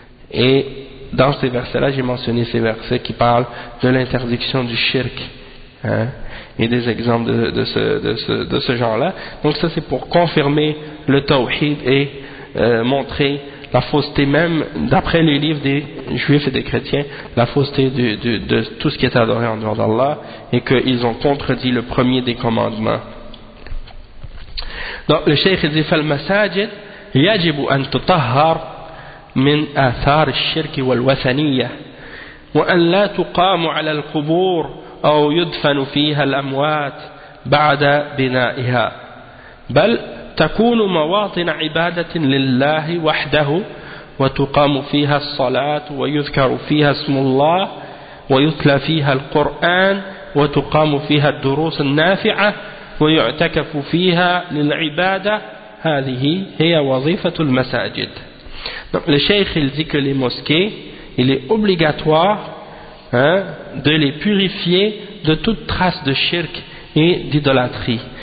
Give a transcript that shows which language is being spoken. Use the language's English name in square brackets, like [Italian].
[French] Et dans ces versets-là, j'ai mentionné ces versets qui parlent de l'interdiction du shirk, hein, et des exemples de ce genre-là. Donc ça, c'est pour confirmer le tawhid et montrer la fausseté même, d'après les livres des juifs et des chrétiens, la fausseté de tout ce qui est adoré en dehors d'Allah, et qu'ils ont contredit le premier des commandements. Donc le cheikh dit [Arabic] « فالمساجد يجب أن تطهر من آثار الشرك والوثنية وأن لا تقام على القبور أو يدفن فيها الأموات بعد بنائها بل تكون مواطن عبادة لله وحده وتقام فيها الصلاة ويذكر فيها اسم الله ويتلى فيها القرآن وتقام فيها الدروس النافعة ويعتكف فيها للعبادة هذه هي وظيفة المساجد. [French] Donc, le cheikh, il dit que les mosquées, il est obligatoire, hein, de les purifier de toute trace de shirk et d'idolâtrie.